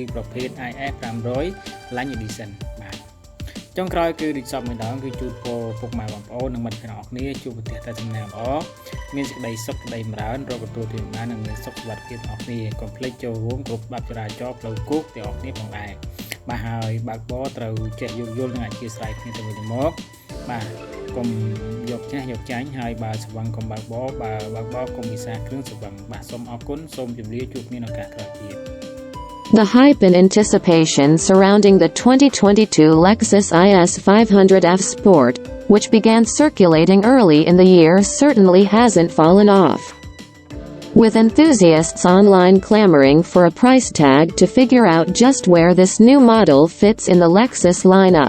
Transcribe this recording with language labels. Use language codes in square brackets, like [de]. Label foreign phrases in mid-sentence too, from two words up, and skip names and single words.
[km] ប្រភេទ IS 500 Line Edition បាទចុងក្រោយគឺរីកសពម្ដងគឺជូនពរពុកម៉ែបងប្អូននិងមិត្តភ័ក្តិអរគ្នាជួបប្រទេសតែសំណាងល្អមានសេចក្តីសុខក្តីចម្រើនរកទទួលទានបាននិងមានសុខសុវត្ថិភាពអរគ្នាកុំភ្លេចចូលរួមគ្រប់ច្បាប់ចរាចរណ៍ផ្លូវគោកទាំងអស់គ្នាផងដែរបាទហើយបើកបរត្រូវចេះយោគយល់និងអធិស្ឋានគ្នាទៅវិញទៅមកបាទកុំយកចាស់យកចាញ់ហើយបើស្វឹងកុំបើកបរបើកបរកុំវិសាគ្រឿងស្វឹងបាទសូមអរគុណសូមជម្រាបជួបគ្នានៅឱកាសក្រោយទៀត [en] The hype and anticipation surrounding the 2022 Lexus IS 500 F Sport, which began circulating early in the year, certainly hasn't fallen off. With enthusiasts online clamoring for a price tag to figure out just where this new model fits in the Lexus lineup.